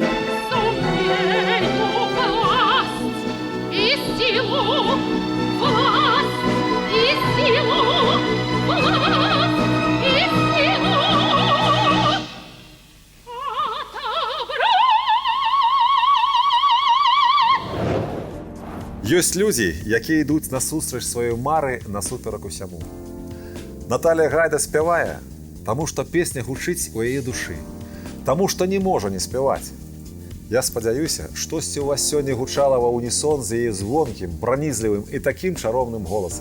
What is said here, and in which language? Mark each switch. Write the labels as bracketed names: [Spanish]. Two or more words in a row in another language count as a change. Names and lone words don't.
[Russian] Сумею власть и силу, власть и силу, власть и силу отобрать. [Belarusian] Ёсць людзі, якія ідуць насустрач сваёй мары насуперак усяму. Наталья Гайда спявае, таму што песня гучыць у яе душы, таму што не можа не спяваць. Я спадзяюся, штосьці ў вас сёння гучала ва унісон з яе звонкім, пранізлівым і такім чароўным голасам.